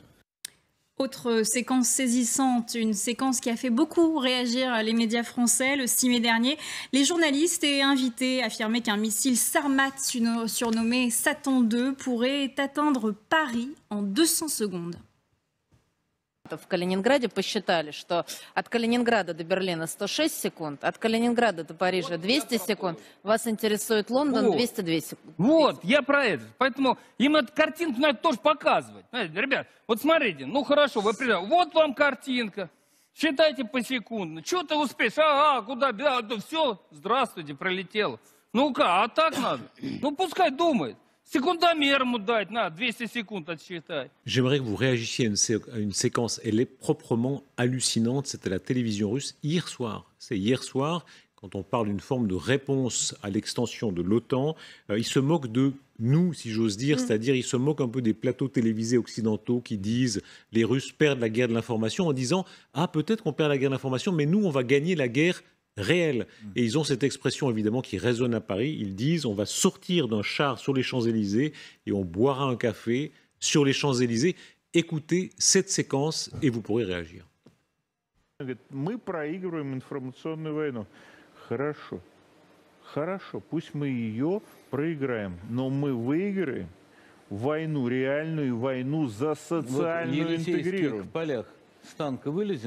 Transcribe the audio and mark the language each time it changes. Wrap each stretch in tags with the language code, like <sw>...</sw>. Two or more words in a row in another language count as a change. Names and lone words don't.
<fr>Autre séquence saisissante, une séquence qui a fait beaucoup réagir les médias français. Le 6 mai dernier, les journalistes et invités affirmaient qu'un missile Sarmat surnommé Satan II pourrait atteindre Paris en 200 secondes.</fr> <ru>В Калининграде посчитали, что от Калининграда до Берлина 106 секунд, от Калининграда до Парижа 200 секунд. Вас интересует Лондон 202 секунды. Вот, я про это. Поэтому им эту картинку надо тоже показывать. Знаете, ребят, вот смотрите, ну хорошо, вы придете. Вот вам картинка. Считайте посекундно. Что ты успеешь? Ага, куда? Да, все, здравствуйте, пролетело. Ну-ка, а так надо? Ну пускай думает. Секундомер ему дать, на 200 секунд отсчитать.</ru> <fr>J'aimerais que vous réagissiez à une séquence, elle est proprement hallucinante, c'était la télévision russe hier soir. C'est hier soir, quand on parle d'une forme de réponse à l'extension de l'OTAN, ils se moquent de nous, si j'ose dire, c'est-à-dire ils se moquent un peu des plateaux télévisés occidentaux qui disent les Russes perdent la guerre de l'information en disant « Ah, peut-être qu'on perd la guerre de l'information, mais nous, on va gagner la guerre réel. » Et ils ont cette expression évidemment qui résonne à Paris. Ils disent on va sortir d'un char sur les Champs-Élysées et on boira un café sur les Champs-Élysées. Écoutez cette séquence et vous pourrez réagir.</fr> <ru>Мы проигрываем информационную войну. Хорошо. Хорошо. Пусть мы ее проиграем. Но мы выиграем войну, реальную войну за социальную интегрированную. В полях с танка вылезем,</ru>